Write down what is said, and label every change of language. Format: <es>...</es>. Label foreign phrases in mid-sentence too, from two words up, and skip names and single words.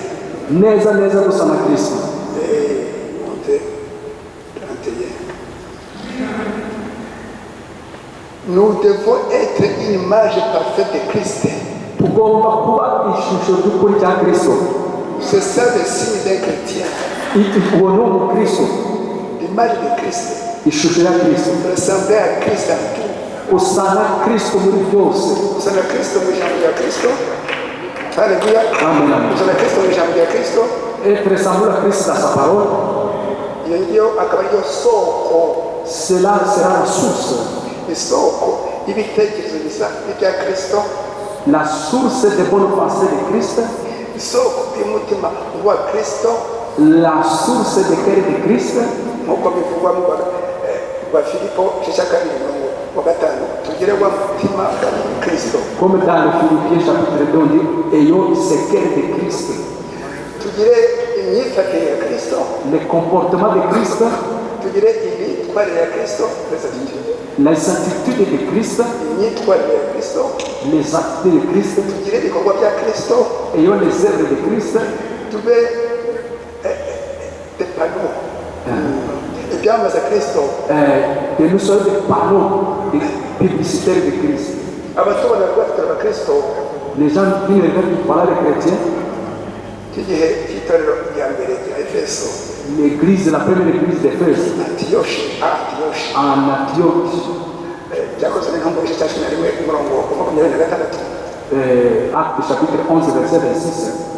<fr>Nous devons être une image parfaite de Christ. C'est ça le signe d'un chrétien. L'image de Christ. Ressembler à Christ en tout.</fr> <rw>Usana Kristo muri byose. Usana Kristo mu ijambo rya Kristo. Haleluya. Amen. Usana Kristo mu ijambo rya Kristo.</rw> <fr>Ressemble à Christ dans sa parole.</fr> <rw>Iyo akaba ariyo soko.</rw> <fr>Cela sera la source.</fr> <rw>Isoko y'ibitekerezo bisa n'ibya Kristo.</rw> <fr>La source des bonnes pensées de Christ.</fr> <rw>Isoko y'umutima wa Kristo.</rw> <fr>La source de cœur de Christ.</fr> <rw>Nk'uko bivugwa mu Filipo igice cya 2 tugire wa mutima Kristo.</rw> <fr>Comme dans le Philippiens chapitre 2 dit ayons ce cœur de Christ.</fr> <rw>Tugire imyifatire ya Kristo.</rw> <fr>Le comportement de Christ.</fr> <rw>Tugire imyitwarire ya Kristo.</rw> <fr>Les attitudes de Christ.</fr> <rw>Imyitwarire ya Kristo.</rw> <fr>Les attitudes de Christ.</fr> <rw>Tugire ibikorwa bya Kristo.</rw> <fr>Ayons les œuvres de Christ. Tube des panneaux.</fr> <rw>Ibyamamaza Kristo.</rw> <fr>Que nous soyons des panneaux publicitaires de Christ.</fr> <rw>Abatubona bafite Kristo.</rw> <fr>Les gens qui ne regardent pas les chrétiens. L'église, la première église d'Éphèse. En Antioche. Acte chapitre 11, verset 26.</fr>